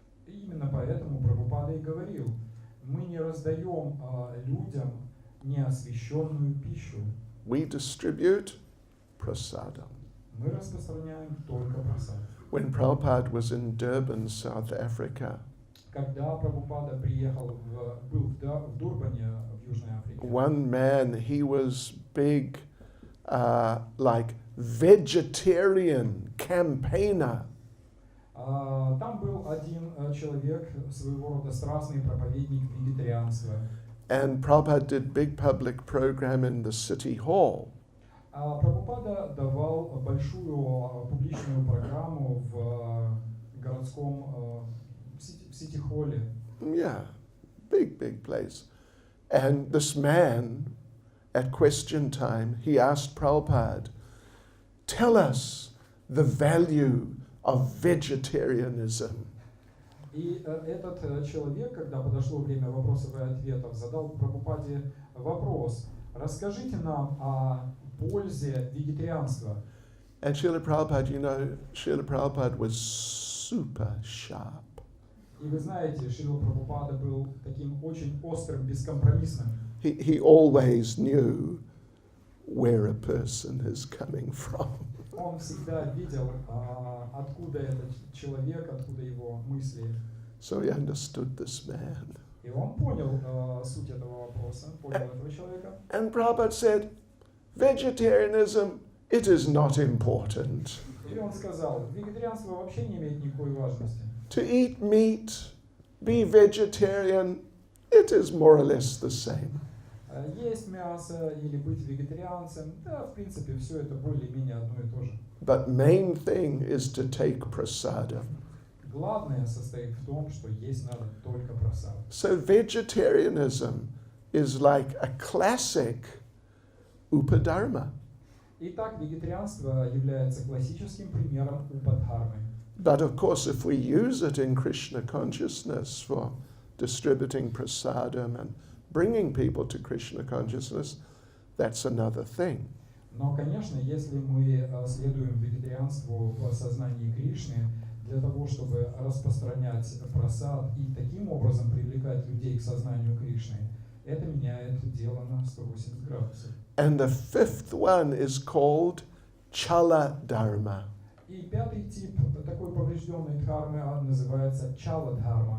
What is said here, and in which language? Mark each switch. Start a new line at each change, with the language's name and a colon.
Russian: И именно поэтому Прабхупада и говорил, мы не раздаем людям неосвященную пищу,
English: We distribute prasadam.
Russian: мы распространяем только просад.
English: When Prabhupada was in Durban, South Africa,
Russian: Когда Прабхупада был в Дурбане, в Южной Африке,
English: one man, he was big, like vegetarian campaigner.
Russian: там был один человек, своего рода страстный проповедник вегетарианства.
English: And Prabhupada did big public program in the city hall.
Russian: Прабхупада давал большую публичную программу в городском в сити-холле.
English: Yeah, big place. And this man, at question time, he asked Prabhupada, tell us the value of vegetarianism.
Russian: И этот человек, когда подошло время вопросов и ответов, задал Прабхупаде вопрос: расскажите нам о пользе вегетарианства.
English: And Srila Prabhupada, Srila Prabhupada was super sharp.
Russian: И вы знаете, Шрила Прабхупада был таким очень острым, бескомпромиссным.
English: He always knew where a person is coming from.
Russian: Он всегда видел, откуда этот человек, откуда его мысли.
English: So he understood this man.
Russian: И он понял суть этого вопроса, понял этого человека.
English: And Prabhupada said, vegetarianism, it is not important.
Russian: И он сказал, вегетарианство вообще не имеет никакой важности.
English: To eat meat, be vegetarian, it is more or less the same.
Russian: Есть мясо или быть вегетарианцем, да, в принципе, все это более-менее одно и то же.
English: But main thing is to take prasadam.
Russian: Главное состоит в том, что есть надо только просад.
English: So vegetarianism is like a classic upadharma.
Russian: Итак, вегетарианство является классическим примером упадхармы.
English: But of course, if we use it in Krishna consciousness for distributing prasadam and bringing people to Krishna consciousness, that's another thing.
Russian: Но, конечно, если мы следуем вегетарианству в сознании Кришны для того, чтобы распространять прасад и таким образом привлекать людей к сознанию Кришны, это меняет дело на 180 градусов.
English: And the fifth one is called chala dharma.
Russian: И пятый тип такой поврежденной дхармы называется чала-дхарма.